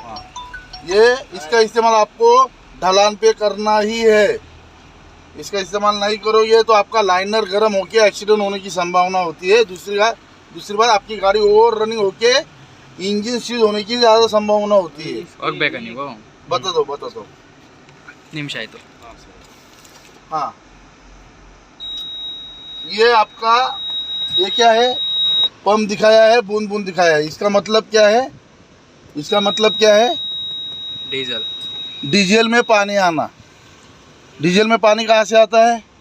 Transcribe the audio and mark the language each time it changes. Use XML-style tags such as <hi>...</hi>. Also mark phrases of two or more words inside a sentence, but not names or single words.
<hi>हाँ ये इसका इस्तेमाल आपको ढलान पे करना ही है। इसका इस्तेमाल नहीं करोगे तो आपका लाइनर गर्म होके एक्सीडेंट होने की संभावना होती है। दूसरी बात आपकी गाड़ी</hi> <en>over running</en> <hi>होके इंजन सीज होने की ज़्यादा संभावना होती है।</hi> <kn>ಹೋಗ್ಬೇಕಾ ನೀವು</kn> <hi>बता दो</hi> <kn>ನಿಮಿಷ ಆಯ್ತು</kn> <hi>हाँ ये आपका ये क्या है? पंप दिखाया है, बूंद बूंद दिखाया है। इसका मतलब क्या है?</hi> <kn>ಡೀಸೆಲ್</kn> <hi>डीजल में पानी आना। डीजल में पानी कहाँ से आता है?</hi>